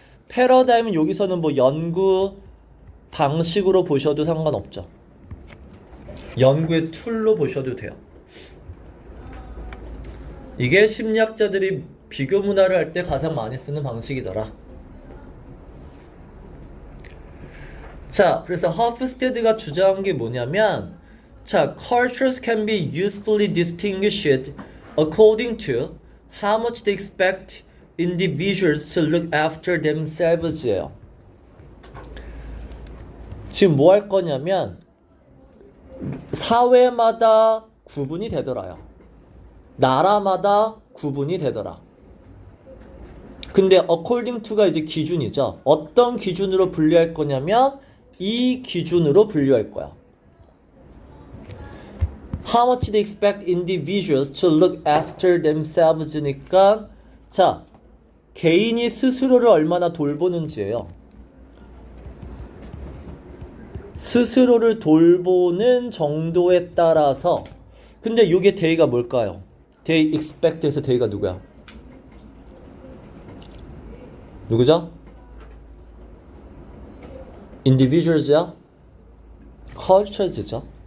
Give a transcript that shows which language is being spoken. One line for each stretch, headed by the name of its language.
Korean: 패러다임은 여기서는 뭐 연구 방식으로 보셔도 상관없죠. 연구의 툴로 보셔도 돼요. 이게 심리학자들이 비교 문화를 할 때 가장 많이 쓰는 방식이더라. 자, 그래서 허프스테드가 주장한 게 뭐냐면,
English: 자, cultures can be usefully distinguished according to how much they expect individuals to look after themselves예요.
Korean: 지금 뭐 할 거냐면 사회마다 구분이 되더라요. 나라마다 구분이 되더라. 근데 according to가 이제 기준이죠. 어떤 기준으로 분류할 거냐면 이 기준으로 분류할 거야.
English: How much they expect individuals to look after themselves니까 자,
Korean: 개인이 스스로를 얼마나 돌보는지예요. 스스로를 돌보는 정도에 따라서 근데 이게 데이가 뭘까요? they expect에서 데이가 누구야? 누구죠?
English: individuals야? cultures죠.